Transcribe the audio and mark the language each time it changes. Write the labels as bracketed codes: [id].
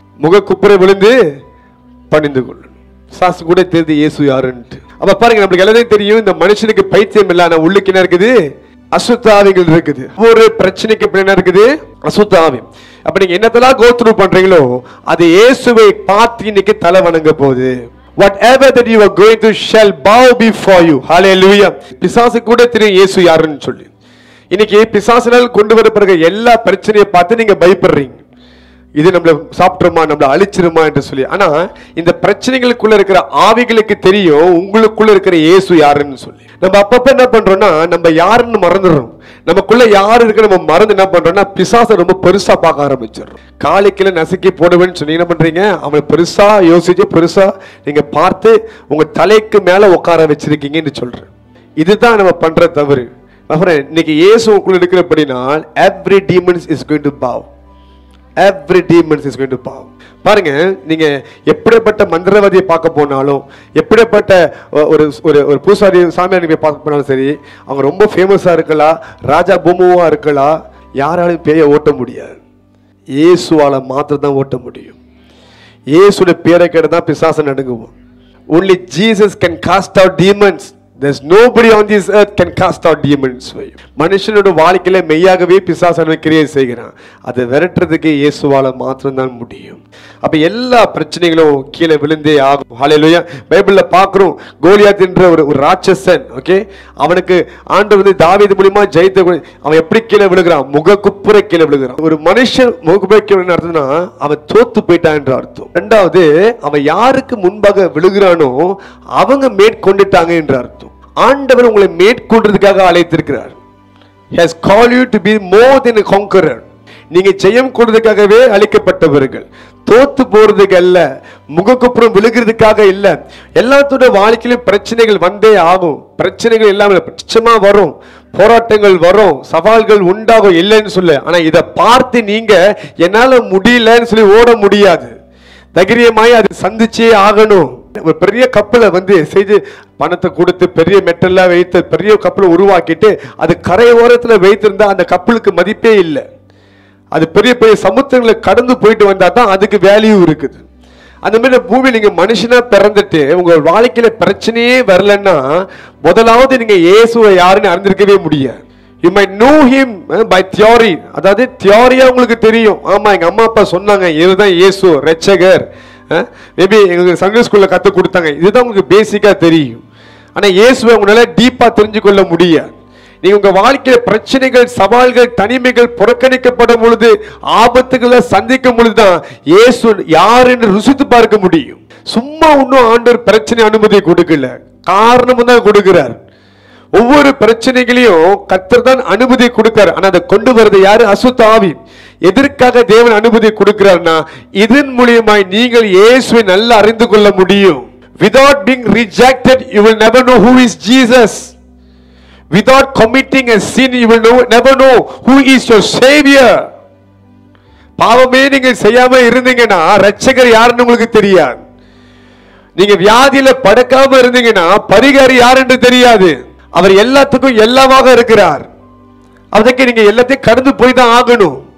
[ta] முகக்குப்புற விழுந்து பணிந்து கொள்ளணும். சாசு கூட தெரியுது இயேசு யாருன்ட்டு. அப்ப பாருங்க, நம்மளுக்கு எல்லாத்தையும் தெரியும் இந்த மனுஷனுக்கு பைத்தியம் இல்ல, ஆனா உள்ளுக்கு என்ன இருக்குது? அசுத்தாவிகள் இருக்குது. ஒரு பிரச்சனைக்கு என்ன இருக்குது? அசுத்தாவி. அப்ப நீங்க என்னத்தெல்லாம் கோ த்ரூ பண்றீங்களோ அது இயேசுவை பார்த்து இன்னைக்கு தலை வணங்க போகுது. [en] Whatever that you are going to shall bow before you. [ta] Hallelujah. பிசாசு கூட தெரியும் இயேசு யாருன்னு சொல்லி. இன்னைக்கு பிசாசினால் கொண்டு வரப்படுற எல்லா பிரச்சனையை பார்த்து நீங்க பயப்படுறீங்க. இது நம்மள சாப்பிட்டுருமா, நம்மள அழிச்சிருமா என்று சொல்லி. ஆனா இந்த பிரச்சனைகளுக்குள்ள இருக்கிற ஆவிகளுக்கு தெரியும் உங்களுக்குள்ள இருக்கிற இயேசு யாருன்னு சொல்லி. நம்ம அப்பப்ப என்ன பண்றோம்னா நம்ம யாருன்னு மறந்துடுறோம். நமக்குள்ள யாரு இருக்கு நம்ம மறந்து என்ன பண்றோம்னா பிசாசை ரொம்ப பெருசா பார்க்க ஆரம்பிச்சிடறோம். காலைக்குள்ள நசுக்கி போடுவேன்னு சொல்லி என்ன பண்றீங்க? அவனை பெருசா யோசிச்சு பெருசா நீங்க பார்த்து உங்க தலைக்கு மேல உட்கார வச்சிருக்கீங்கன்னு சொல்றேன். இதுதான் நம்ம பண்ற தவறு. இன்னைக்கு இயேசு உங்களுக்குள்ள இருக்கிறபடினால் [en] every demons is going to bow. Every demon is going to bow. [ta] பாருங்க, நீங்க எப்படிப்பட்ட மந்திரவாதியை பார்க்க போனாலும், எப்படிப்பட்ட ஒரு ஒரு பூசாரி சாமியார் நீங்க பார்க்க போனாலும் சரி, அவங்க ரொம்ப ஃபேமஸா இருக்கலாம், ராஜா பூமுவா இருக்கலாம், யாராலும் பேயை ஓட்ட முடியாது. இயேசுவால மாத்திரம் தான் ஓட்ட முடியும். இயேசுடைய பேரை கேட்டு தான் பிசாசு நடுங்குவோம். [en] Only Jesus can cast out demons. There's nobody on this earth can cast out demons for you. [ta] மனுஷனோட வாழ்க்கையில மெய்யாகவே பிசாசான கிரியை செய்கிறான். அதை விரட்டுறதுக்கு இயேசுவால மாத்திரம் தான் முடியும். அப்ப எல்லா பிரச்சனைகளும் கீழே விழுந்தே ஆகும். ஹல்லேலூயா. பைபிள்ல பார்க்கிறோம், கோலியாத் என்ற ஒரு ராட்சசன், ஓகே, அவனுக்கு ஆண்டவர் வந்து தாவீது மூலமா ஜெயித்த. அவன் எப்படி கீழே விழுகிறான்? முகக்குப்புற கீழே விழுகிறான். ஒரு மனுஷன் முகக்குப்புற கீழே அர்த்தம்னா அவன் தோத்து போயிட்டான் என்ற அர்த்தம். இரண்டாவது, அவன் யாருக்கு முன்பாக விழுகிறானோ அவங்க மேற்கொண்டுட்டாங்க என்ற அர்த்தம். ஆண்டவர் உங்களை மேற்கொள்றதுக்காக அழைத்திருக்கிறார். [en] He has called you to be more than a conqueror. [ta] நீங்க ஜெயம் கொள்றதுக்காகவே அழைக்கப்பட்டவர்கள், தோத்து போறதுக்கு அல்ல, முகக்குப்புறம் விழுகிறதுக்காக இல்ல. எல்லாத்தோட வாழ்க்கையிலும் பிரச்சனைகள் வந்தே ஆகும். பிரச்சனைகள் எல்லாமே நிச்சயமா வரும், போராட்டங்கள் வரும், சவால்கள் உண்டாகும், இல்லைன்னு சொல்ல. ஆனா இதை பார்த்து நீங்க என்னால முடியலன்னு சொல்லி ஓட முடியாது. தைரியமாய் அதை சந்திச்சே ஆகணும். ஒரு பெரிய கப்பலை வந்து செய்து பணத்தை கொடுத்து பெரிய மெட்டல்லாம் வைத்து பெரிய கப்பலை உருவாக்கிட்டு அது கரை ஓரத்தில் வைத்திருந்தா அந்த கப்பலுக்கு மதிப்பே இல்லை. அது பெரிய பெரிய சமுத்திரங்களை கடந்து போயிட்டு வந்தா தான் அதுக்கு வேல்யூ இருக்குது. அந்த மாதிரி பூமி நீங்க மனுஷனா பிறந்துட்டு உங்க வாழ்க்கையில பிரச்சனையே வரலன்னா முதலாவது நீங்க இயேசுவை யாருன்னு அறிந்திருக்கவே முடியாது. [en] You might know him by theory. [ta] அதாவது தியோரியா உங்களுக்கு தெரியும். ஆமா, எங்க அம்மா அப்பா சொன்னாங்க இதுதான் இயேசு ரட்சகர், மேபி எங்களுக்கு சண்டே ஸ்கூல்ல கத்து கொடுத்தாங்க, இதுதான் உங்களுக்கு பேசிக்கா தெரியும். ஆனா இயேசுவை உங்களால டீப்பா தெரிஞ்சு கொள்ள முடியாது. நீங்க உங்க வாழ்க்கையில பிரச்சனைகள், சவால்கள், தனிமைகள் புறக்கணிக்கப்படும் பொழுது, ஆபத்துகளை சந்திக்கும் பொழுதுதான் இயேசு யார் என்று ருசித்து பார்க்க முடியும். சும்மா ஒன்னும் ஆண்டவர் பிரச்சனை அனுமதி கொடுக்கல, காரணமும் தான் கொடுக்கிறார். ஒவ்வொரு பிரச்சனைகளையும் கர்த்தர் தான் அனுமதி கொடுக்கிறார். ஆனா அதை கொண்டு வரது யாரு? அசுத்த ஆவி. எதற்காக தேவன் அனுமதி கொடுக்கிறார்னா இதன் மூலமாய் நீங்கள் இயேசுவை நல்லா அறிந்து கொள்ள முடியும். [en] Without being rejected, you will never know who is Jesus. Without committing a sin, you will never know who is your savior. [ta] பாவமே நீங்க செய்யாம இருந்தீங்கன்னா ரட்சகர் யாருன்னு உங்களுக்கு தெரியாது. நீங்க வியாதியில படுக்காம இருந்தீங்கன்னா பரிகாரி யார் என்று தெரியாது. அவர் எல்லாத்துக்கும் எல்லாமாக இருக்கிறார். அதுக்கு நீங்க எல்லாத்தையும் கடந்து போய் தான் ஆகணும்.